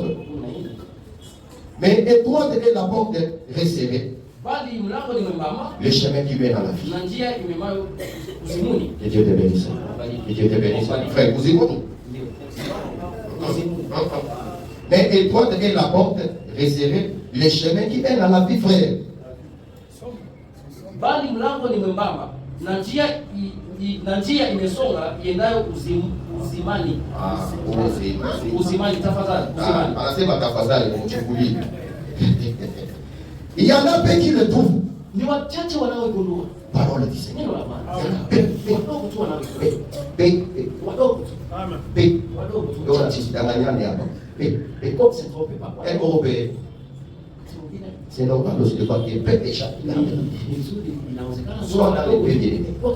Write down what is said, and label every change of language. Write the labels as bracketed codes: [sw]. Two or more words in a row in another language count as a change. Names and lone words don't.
[fr] Mais étroite est la porte resserrée, le chemin qui mène à la vie. Que Dieu te bénisse. Que Dieu te bénisse. Frère, vous écoutez? Mais étroite est la porte resserrée, le chemin qui mène à la vie, frère. [sw] Bali mlango ni mwembamba na njia imesonga iendayo uzimani. Uzimani tafadhali. Anasema tafadhali kumchukulia. [fr] Il y en a peu qui le trouvent. [sw] Ni wachache wanaogundua. [fr] Parole du Seigneur. [sw] Wadogo tu wanaogundua. Wadogo tu. Amen. Wadogo tu. Ndio tunachidanganyana hapa. [fr] Comme c'est trop pas quoi. Européen. C'est normal aussi de voir qu'il y a peu déjà. Soit dans les pays de